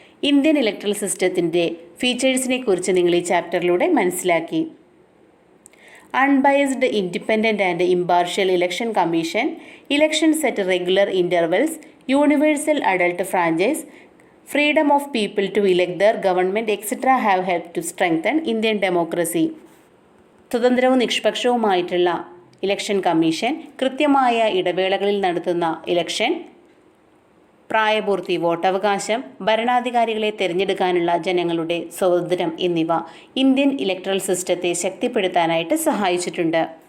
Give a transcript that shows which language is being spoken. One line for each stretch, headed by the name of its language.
Malayalam: Indian electoral സിസ്റ്റത്തിൻ്റെ ഫീച്ചേഴ്സിനെ കുറിച്ച് നിങ്ങൾ ഈ ചാപ്റ്ററിലൂടെ മനസ്സിലാക്കി.
English: Unbiased, independent and impartial election commission, elections at regular intervals, universal adult franchise, freedom of people to elect their government, etc. have helped to strengthen Indian democracy.
Malayalam: സ്വതന്ത്രവും നിഷ്പക്ഷവുമായിട്ടുള്ള election commission, കൃത്യമായ ഇടവേളകളിൽ നടത്തുന്ന election, പ്രായപൂർത്തി, വോട്ടവകാശം, ഭരണാധികാരികളെ തിരഞ്ഞെടുക്കാനുള്ള ജനങ്ങളുടെ സ്വാതന്ത്ര്യം എന്നിവ ഇന്ത്യൻ ഇലക്ട്രൽ സിസ്റ്റത്തെ ശക്തിപ്പെടുത്താനായിട്ട് സഹായിച്ചിട്ടുണ്ട്.